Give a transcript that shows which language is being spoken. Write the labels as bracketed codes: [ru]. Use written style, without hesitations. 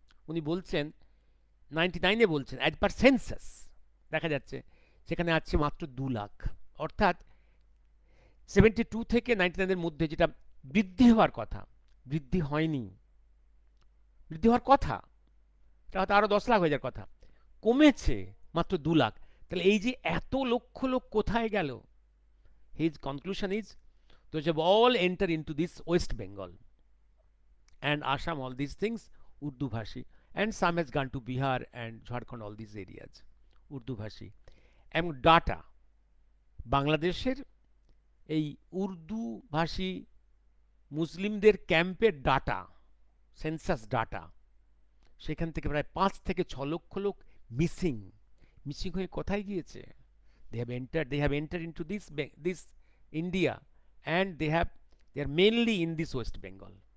[bn] উনি বলছেন 99-এ বলছেন [en] as per census [bn] দেখা যাচ্ছে সেখানে আছে মাত্র 2 লাখ। অর্থাৎ 72 থেকে 99-এর মধ্যে যেটা বৃদ্ধি হওয়ার কথা, বৃদ্ধি হয়নি, বৃদ্ধি হওয়ার কথা এটা হয়তো আরও 10 লাখ হয়ে যাওয়ার কথা, কমেছে মাত্র 2 লাখ। তাহলে এই যে এত লক্ষ লোক কোথায় গেল? [en] His conclusion is those have all entered into this West Bengal and Assam, all these things Urdu bhashi, and some has gone to Bihar and Jharkhand, all these areas Urdu bhashi. [bn] এবং data, বাংলাদেশের এই উর্দু ভাষী মুসলিমদের ক্যাম্পের data, census data, সেখান থেকে প্রায় 5 থেকে 6 লক্ষ লোক মিসিং হয়ে কোথায় গিয়েছে? [en] they have entered into this India, and they are mainly in this West Bengal.